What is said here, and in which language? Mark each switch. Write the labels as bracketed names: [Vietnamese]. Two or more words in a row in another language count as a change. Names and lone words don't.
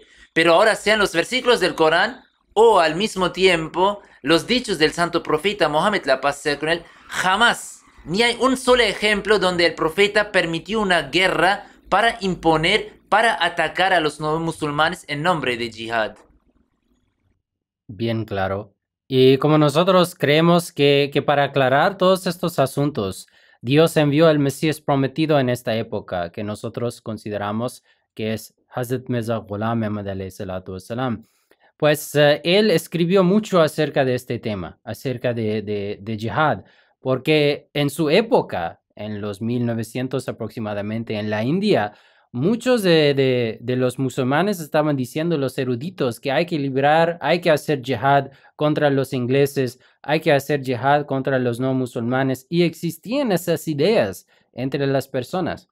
[Spanish] Pero ahora sean los versículos del Corán o al mismo tiempo los dichos del santo profeta Mohammed, la paz sea con él, jamás, ni hay un solo ejemplo donde el profeta permitió una guerra para imponer, para atacar a los no musulmanes en nombre de jihad. Bien claro. Y como nosotros creemos que para aclarar todos estos asuntos, Dios envió al Mesías prometido en esta época, que nosotros consideramos que es Hazrat Mirza Ghulam Ahmad [Arabic] عليه الصلاة والسلام. [Spanish] Pues él escribió mucho acerca de este tema, acerca de jihad, porque en su época, en los 1900 aproximadamente, en la India, muchos de los musulmanes estaban diciendo, los eruditos, que hay que librar, hay que hacer jihad contra los ingleses, hay que hacer jihad contra los no musulmanes, y existían esas ideas entre las personas.